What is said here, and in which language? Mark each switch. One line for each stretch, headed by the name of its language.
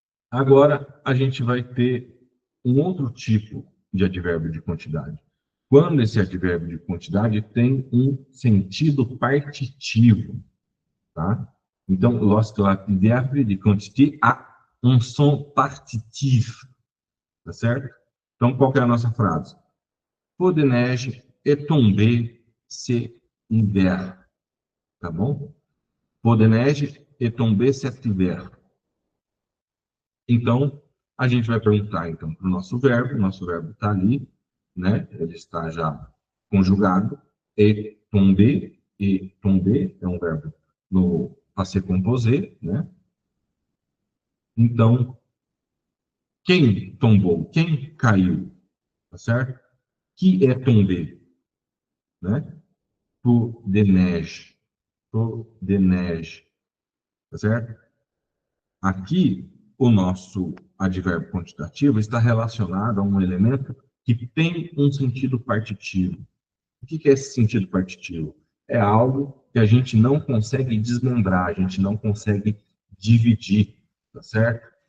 Portuguese: Agora, a gente vai ter um outro tipo de advérbio de quantidade. Quando esse advérbio de quantidade tem um sentido partitivo, tá?
French: Então, lorsque l'adverbe de quantité a un son partitif,
Portuguese: tá certo? Então, qual que é a nossa frase?
French: Peu de neige est tombé cet hiver,
Portuguese: tá bom?
French: Peu de neige est tombé cet hiver.
Portuguese: Então, a gente vai perguntar então para o nosso verbo está ali, né? Ele está já conjugado, et tomber é um verbo no passé composé, né? Então, quem tombou? Quem caiu? Tá certo? Que é tomber, né?
French: Pour de neige, pour de neige,
Portuguese: tá certo? Aqui, o nosso advérbio quantitativo está relacionado a um elemento que tem um sentido partitivo. O que é esse sentido partitivo? É algo que a gente não consegue desmembrar, a gente não consegue dividir, tá certo?